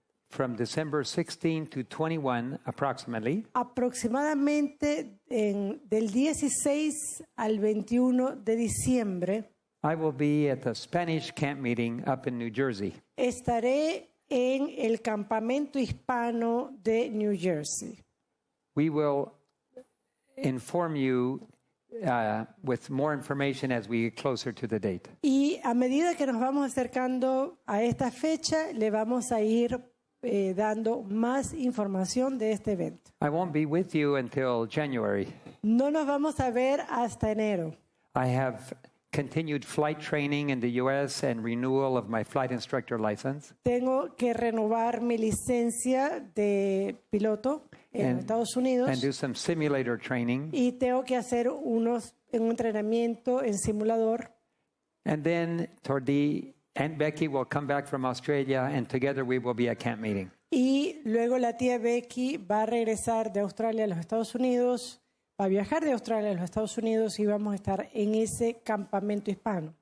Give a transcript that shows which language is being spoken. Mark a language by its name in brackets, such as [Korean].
[English] from December 16 to 21 approximately, [Spanish] aproximadamente del 16 al 21 de diciembre, [English] I will be at the Spanish camp meeting up in New Jersey. [Spanish] estaré en el campamento hispano de New Jersey. [English] We will inform you with more information as we get closer to the date. [Spanish] Y a medida que nos vamos acercando a esta fecha, le vamos a ir dando más información de este evento. [English] I won't be with you until January. [Spanish] No nos vamos a ver hasta enero. [English] I have continued flight training in the U.S. and renewal of my flight instructor license. [Spanish] Tengo que renovar mi licencia de piloto en Estados Unidos [English] And do some simulator training. [Spanish] y tengo que hacer un entrenamiento en simulador. [English] And then toward the Aunt Becky will come back from Australia and together we will be at camp meeting. [Spanish] Y luego la tía Becky va a regresar de Australia a los Estados Unidos, va a viajar de Australia a los Estados Unidos y vamos a estar en ese campamento hispano.